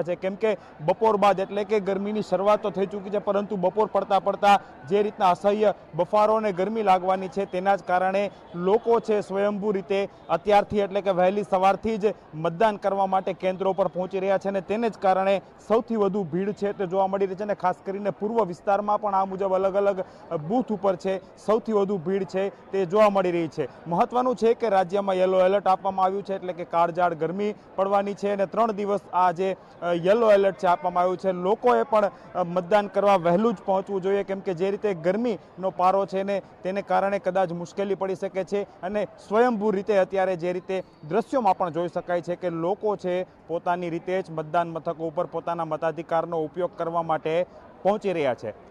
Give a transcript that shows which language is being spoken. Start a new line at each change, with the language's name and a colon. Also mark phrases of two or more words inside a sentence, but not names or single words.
Gujarati: છે, કેમ કે બપોર બાદ એટલે કે ગરમીની શરૂઆત તો થઈ ચૂકી છે, પરંતુ બપોર પડતા પડતા જે રીતના અસહ્ય બફારો ને ગરમી લાગવાની છે તેના જ કારણે લોકો છે સ્વયંભૂ રીતે અત્યારથી એટલે કે વહેલી સવારથી જ મતદાન કરવા માટે કેન્દ્રો પર પહોંચી રહ્યા છે ને તેને જ કારણે સૌથી વધુ ભીડ છે તે જોવા મળી રહી છે ને ખાસ કરીને પૂર્વ વિસ્તારમાં પણ આ મુજબ અલગ અલગ બૂથ ઉપર છે સૌથી વધુ ભીડ છે તે જોવા મળી રહી છે। મહત્વનું છે કે રાજ્યમાં
English: yellow alert
Gujarati: આપવામાં આવ્યું છે, એટલે કે કાળઝાળ ગરમી પડવાની છે અને 3 દિવસ આ જે
English: yellow alert
Gujarati: છે આપવામાં આવ્યું છે। લોકોએ પણ મતદાન કરવા વહેલું જ પહોંચવું જોઈએ, કેમ કે જે રીતે ગરમીનો પારો છે ને તેને કારણે કદાચ મુશ્કેલી પડી શકે છે અને સ્વયંભૂ રીતે અત્યારે જે રીતે દ્રશ્યોમાં પણ જોઈ શકાય છે કે લોકો છે પોતાની રીતે જ મતદાન મથકો ઉપર પોતાના મતાધિકારનો ઉપયોગ કરવા માટે પહોંચી રહ્યા છે।